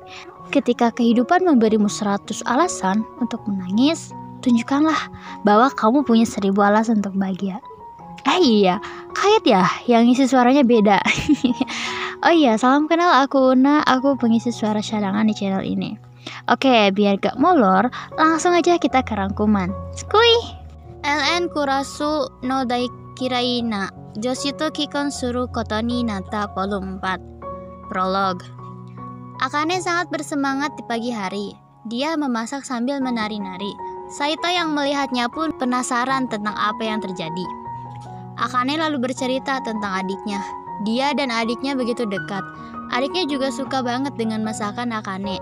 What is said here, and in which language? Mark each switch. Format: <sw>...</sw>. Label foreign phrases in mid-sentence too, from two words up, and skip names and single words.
<id>Ketika kehidupan memberimu 100 alasan untuk menangis, tunjukkanlah bahwa kamu punya 1000 alasan untuk bahagia. Iya, kaget ya yang isi suaranya beda. Oh iya, salam kenal, aku Una, aku pengisi suara cadangan di channel ini. Oke, biar gak molor, langsung aja kita ke rangkuman. Skui! LN Kurasu no Daikirai na Joshi to Kikon suru koto ni natta volume 4. Prolog. Akane sangat bersemangat di pagi hari. Dia memasak sambil menari-nari. Saito yang melihatnya pun penasaran tentang apa yang terjadi. Akane lalu bercerita tentang adiknya. Dia dan adiknya begitu dekat. Adiknya juga suka banget dengan masakan Akane.</id>